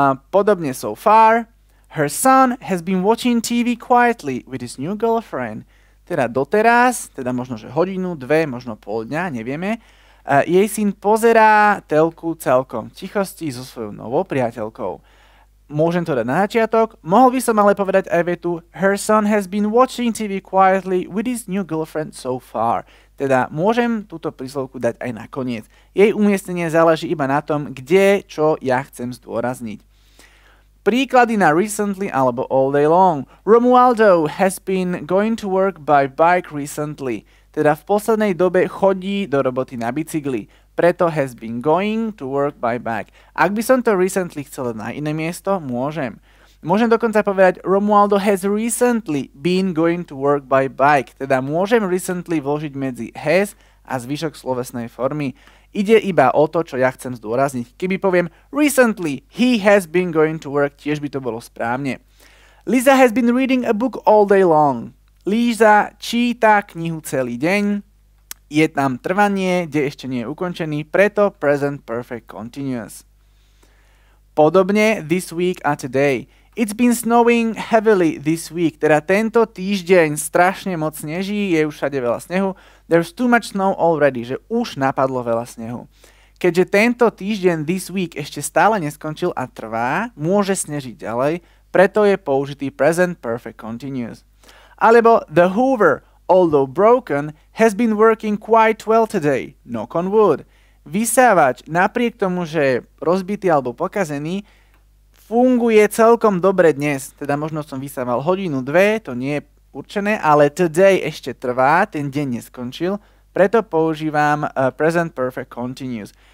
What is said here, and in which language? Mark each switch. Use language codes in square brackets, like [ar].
[sk] Podobne [en] so far, her son has been watching TV quietly with his new girlfriend. [sk] Teda doteraz, teda možno že hodinu, dve, možno pol dňa, nevieme. Jej syn pozerá telku celkom v tichosti so svojou novou priateľkou. Môžem to dať na začiatok, mohol by som ale povedať aj vetu [en] her son has been watching TV quietly with his new girlfriend so far. [sk] Teda môžem túto príslovku dať aj na koniec. Jej umiestnenie záleží iba na tom, kde, čo ja chcem zdôrazniť. Príklady na recently alebo all day long. [en] Romualdo has been going to work by bike recently. [sk] Teda v poslednej dobe chodí do roboty na bicykli. Preto [en] has been going to work by bike. [sk] Ak by som to recently chcel na iné miesto, môžem. Môžem dokonca povedať Romualdo [en] has recently been going to work by bike. [sk] Teda môžem recently vložiť medzi has a zvyšok slovesnej formy. Ide iba o to, čo ja chcem zdôrazniť. Keby poviem [en] recently he has been going to work, [sk] tiež by to bolo správne. [en] Lisa has been reading a book all day long. [sk] Líza číta knihu celý deň. Je tam trvanie, kde ešte nie je ukončený, preto present perfect continuous. Podobne [en] this week a today. It's been snowing heavily this week. [sk] Teda tento týždeň strašne moc sneží, je už všade veľa snehu. [en] There's too much snow already, [sk] že už napadlo veľa snehu. Keďže tento týždeň [en] this week [sk] ešte stále neskončil a trvá, môže snežiť ďalej, preto je použitý present perfect continuous. [en] Alebo the Hoover, although broken, has been working quite well today. Knock on wood. [sk] Vysávač, napriek tomu, že je rozbitý alebo pokazený, funguje celkom dobre dnes. Teda možno som vysával hodinu, dve, to nie je určené, ale today ešte trvá, ten deň neskončil, preto používam present perfect continuous.